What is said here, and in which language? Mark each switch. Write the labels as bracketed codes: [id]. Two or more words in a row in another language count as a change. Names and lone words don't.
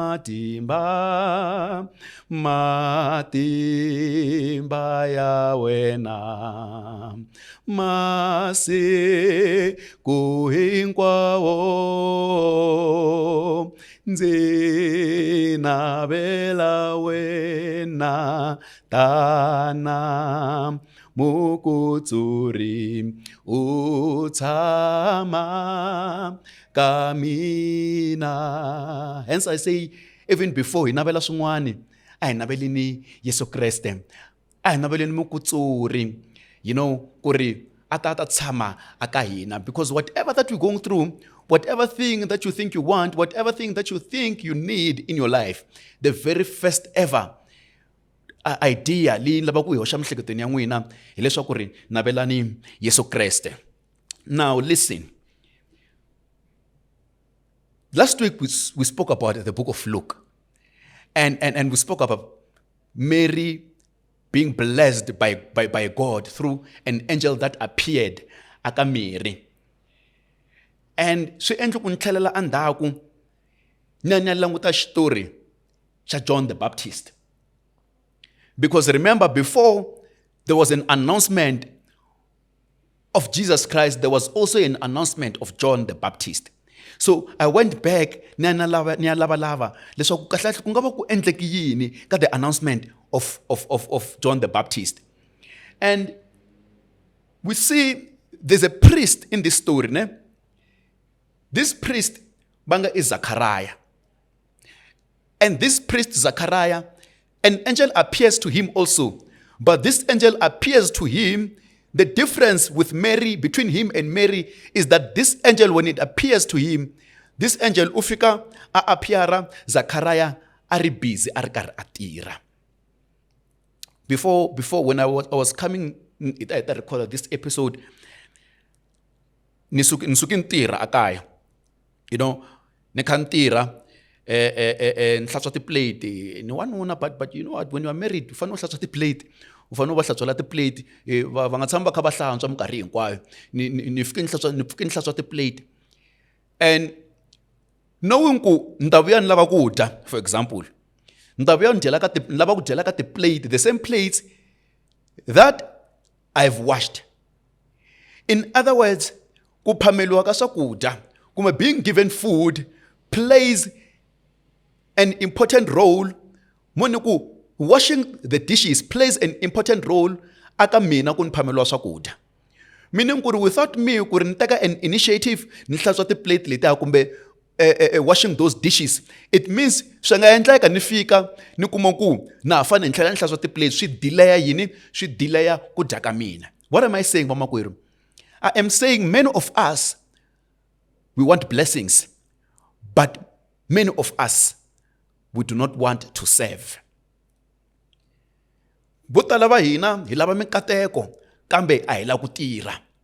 [ts] matimba ya wena, masiku hinkwawo ndzi navela wena tana mukutsuri u tshama ka mina. [en] Hence I say, even before [ts] hi navela swin'wana a hi naveleni Yesu Kreste, a hi naveleni mukutsuri, ku ri a ta tshama aka hina. [en] Because whatever that we're going through, whatever thing that you think you want, whatever thing that you think you need in your life, the very first ever idea [ts] leyi lava ku hi hoxa mihleketweni ya n'wina hi leswaku ri navelani Yesu Kreste. [en] Now listen. Last week we spoke about the book of Luke. And we spoke about Mary being blessed by God through an angel that appeared aka Mary. [ts] And swi endla ku ntlhelela andhaku ni ya languta xitori xa John the Baptist. [en] Because remember, before there was an announcement of Jesus Christ, there was also an announcement of John the Baptist. So I went back [ts] ni ya lava leswaku kahle ku nga va ku endleki yini ka [en] the announcement of [ts] John the Baptist. [en] And we see there's a priest in this story, ne? This priest banga is Zachariah. And this priest Zachariah, an angel appears to him also. But this angel appears to him. The difference with Mary, between him and Mary, is that this angel, when it appears to him, this angel [ts] ufika a appeara Zachariah ari busy ari kar atira. [en] Before when I was coming, I recorded this episode. [ts] Nisukin tira akaya. Nekantira. Nhlatswa ti-plate ni wanuna, [en] but you know what, when you are married [ts] u fanele u hlantswa ti-plate, u fanele u va hlantswela ti-plate, va nga tshami va kha va hlantswa minkarhi hinkwayo. Ni fike ni hlantswa ti-plate, [en] and knowing [ts] ku ni ta vuya ni lava ku dya, [en] for example, [ts] ni ta vuya ni lava ku dyela ka ti-plate, [en] the same plates that I've washed. In other words, [ts] ku phameliwa ka swakudya kumbe [en] being given food plays an important role. Moniku, washing the dishes plays an important role [ts] aka mina ku ni phameliwa swakudya. Meaning ku ri [en] without me [ts] ku ri ni teka [en] an initiative [ts] ni hlantswa ti-plate letiya kumbe [en] washing those dishes, it means [ts] swi nga endleka ni fika ni kuma ku na ha fane ni tlhela ni hlantswa tiplate swi delaya yini swi delaya ku dya ka mina. [en] What am I saying, vamakwerhu? I am saying many of us, we want blessings, but many of us, we do not want to serve. [ts] Vo tala va hina hi lava mikateko kambe a hi la ku tirha.